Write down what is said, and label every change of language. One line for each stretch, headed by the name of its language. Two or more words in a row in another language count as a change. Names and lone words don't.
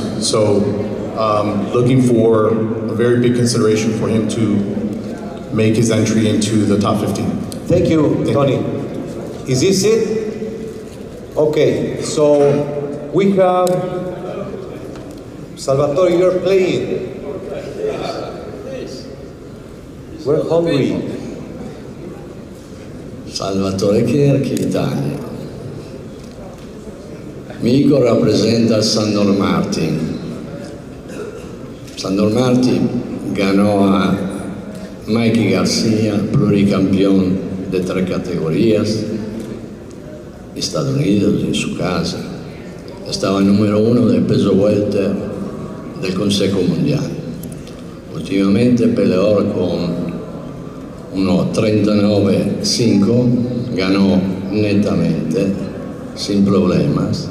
English: So looking for a very big consideration for him to make his entry into the top 15. Thank you, Tony. Is this it? Okay, so we have Salvatore, you're playing. We're hungry.
Italian: Salvatore Cherchi, Italia. Mico rappresenta Sandor Martin.
Spanish: Sandor Martin ganó a Mikey García, pluricampeón de 3 categorías, Estados Unidos, en su casa. Estaba número 1 del peso welter del Consejo Mundial. Últimamente peleó con 1.39.5, ganó netamente, sin problemas.